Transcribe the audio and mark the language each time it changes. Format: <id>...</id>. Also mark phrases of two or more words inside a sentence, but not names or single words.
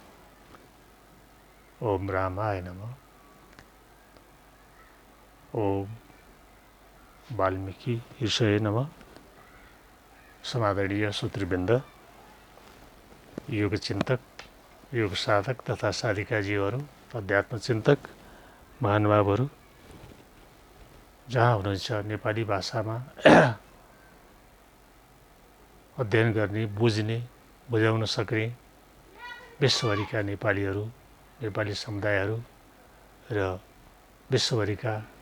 <sa>ओम रामाय नमः। ओम वाल्मीकि ऋषये नमः।</sa> <ne>समादरणीय सूत्रवृन्द, योग चिन्तक, योग साधक तथा साधिकाजीहरू, अध्यात्म चिन्तक महानुभावहरू, जहाँ हुनुहुन्छ नेपाली भाषामा अध्ययन गर्ने, बुझ्ने, बुझाउन सक्ने विश्वभरिका नेपालीहरू, नेपाली समुदायहरू र विश्वभरिका</ne>